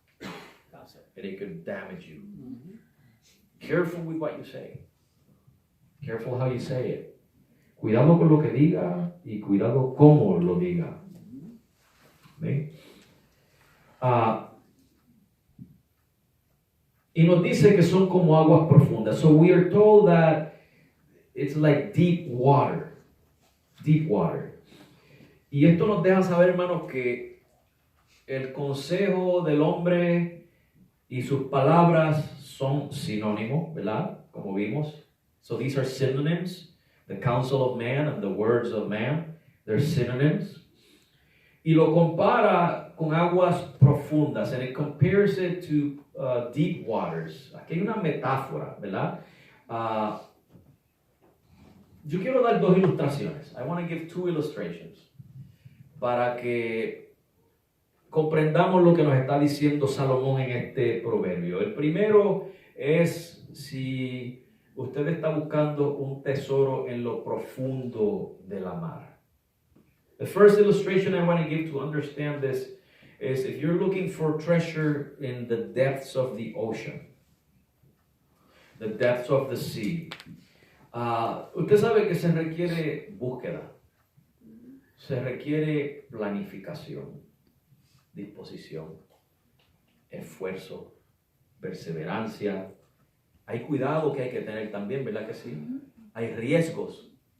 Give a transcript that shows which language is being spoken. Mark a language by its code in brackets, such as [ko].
[en] And it could damage you. Careful with what you say. Careful how you say it. [es] Cuidado con lo que diga y cuidado cómo lo diga. ¿Ven? Y nos dice que son como aguas profundas. [en] So we are told that it's like deep water. Deep water. [es] Y esto nos deja saber, hermanos, que el consejo del hombre y sus palabras son sinónimos, ¿verdad? Como vimos. [en] So these are synonyms. The counsel of man and the words of man. They're synonyms. [es] Y lo compara con aguas profundas. [en] And it compares it to deep waters. [es] Aquí hay una metáfora, ¿verdad? Yo quiero dar dos ilustraciones. [en] I want to give two illustrations. [es] Para que comprendamos lo que nos está diciendo Salomón en este proverbio. El primero es si usted está buscando un tesoro en lo profundo de la mar. [en] The first illustration I want to give to understand this is if you're looking for treasure in the depths of the ocean, the depths of the sea. [es] Usted sabe que se requiere búsqueda, se requiere planificación, disposición, esfuerzo, perseverancia. Hay cuidado que hay que tener también, ¿verdad que sí? Hay riesgos.